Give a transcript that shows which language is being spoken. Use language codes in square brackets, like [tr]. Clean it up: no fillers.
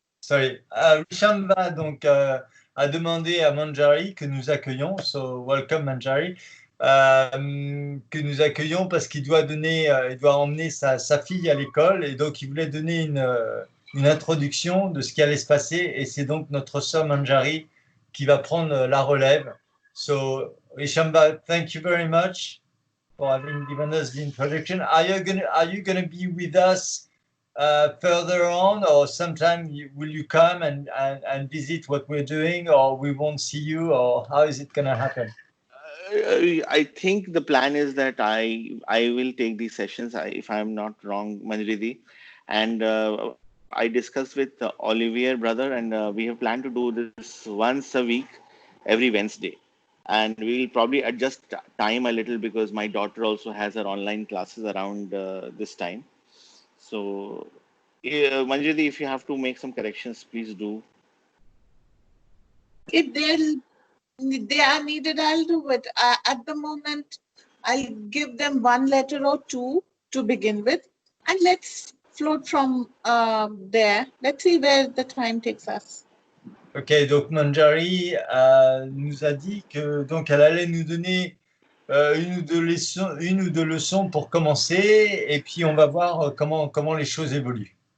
[fr] Rishamba donc a demandé à Manjari que nous accueillons, [en] so welcome Manjari, [fr] que nous accueillons parce qu'il doit donner, il doit emmener sa fille à l'école et donc il voulait donner une introduction de ce qui allait se passer et c'est donc notre sœur Manjari qui va prendre la relève. [en] So Rishamba, thank you very much for having given us the introduction. Are you gonna be with us further on, or sometime will you come and visit what we're doing, or we won't see you, or how is it going to happen? I think the plan is that I will take these sessions, if I'm not wrong, Manjridi, and I discussed with Olivier brother, and we have planned to do this once a week, every Wednesday, and we'll probably adjust time a little because my daughter also has her online classes around this time. So, Manjridi, if you have to make some corrections, please do. If they are needed, I'll do it. At the moment, I'll give them one letter or two to begin with, and let's float from there. Let's see where the time takes us. [fr] Ok, donc Manjari nous a dit que donc elle allait nous donner une ou deux leçons pour commencer, et puis on va voir comment les choses évoluent.